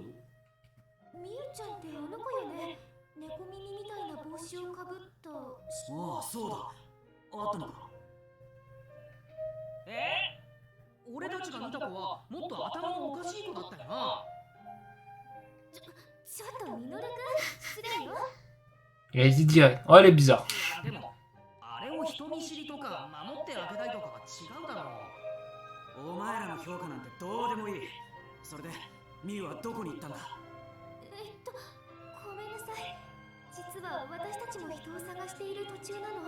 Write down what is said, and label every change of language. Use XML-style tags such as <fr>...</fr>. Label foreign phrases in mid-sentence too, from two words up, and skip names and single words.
<ja>みゆちゃんってあの子よね。猫耳みたいな帽子をかぶった。ああ、そうだ。あったのか。俺たちが見た子はもっと頭のおかしい子だったよな。ちょっとミノルくん、失礼よ。</ja> <fr>Il a dit direct. Oh, elle est bizarre.</fr> <ja>でも、あれを人見知りとか守ってあげたいとかは違うだろう。お前らの評価なんてどうでもいい。それで、ミユはどこに行ったんだ？ごめんなさい。実は私たちも人を探している途中なの。</ja>